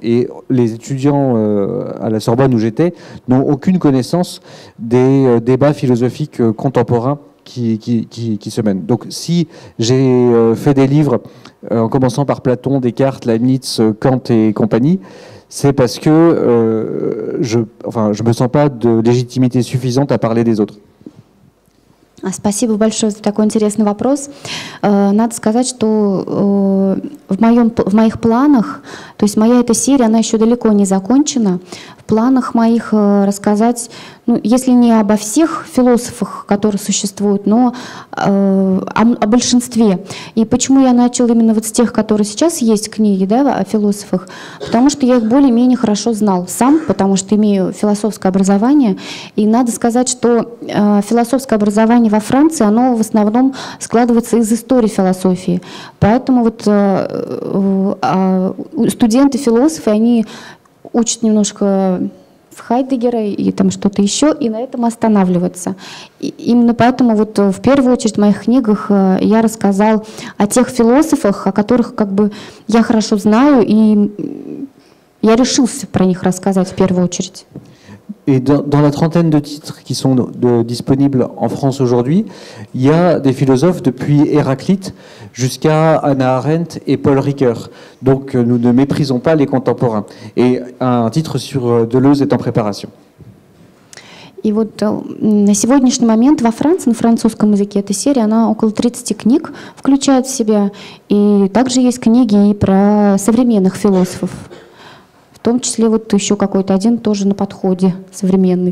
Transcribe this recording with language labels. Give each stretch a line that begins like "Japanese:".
French: Et les étudiants à la Sorbonne où j'étais n'ont aucune connaissance des débats philosophiques contemporains qui se mènent. Donc si j'ai fait des livres en commençant par Platon, Descartes, Leibniz, Kant et compagnie, c'est parce que je me sens pas de légitimité suffisante à parler des autres.
Russian: Спасибо большое за такой интересный вопрос. Надо сказать, что в моих планах, то есть моя эта серия, она еще далеко не закончена. В планах моих рассказать, ну, если не обо всех философах, которые существуют, но о большинстве. И почему я начала именно вот с тех, которые сейчас есть книги, да, о философах? Потому что я их более-менее хорошо знал сам, потому что имею философское образование. И надо сказать, что философское образование во Франции, оно в основном складывается из истории философии. Поэтому вот студенты-философы, они учат немножко в Хайдеггера и там что-то еще, и на этом останавливаются. И именно поэтому вот в первую очередь в моих книгах я рассказал о тех философах, о которых как бы я хорошо знаю, и я решился про них рассказать в первую очередь.
French: Et dans la trentaine de titres qui sont disponibles en France aujourd'hui, il y a des philosophes depuis Héraclite jusqu'à Hannah Arendt et Paul Ricoeur. Donc nous ne méprisons pas les contemporains. Et un titre sur Deleuze est en préparation.
Russian: И вот на сегодняшний момент во Франции, на французском языке, эта серия, она около 30 книг включает в себя. И также есть книги и про современных философов. В том числе вот еще какой-то один тоже на подходе современный.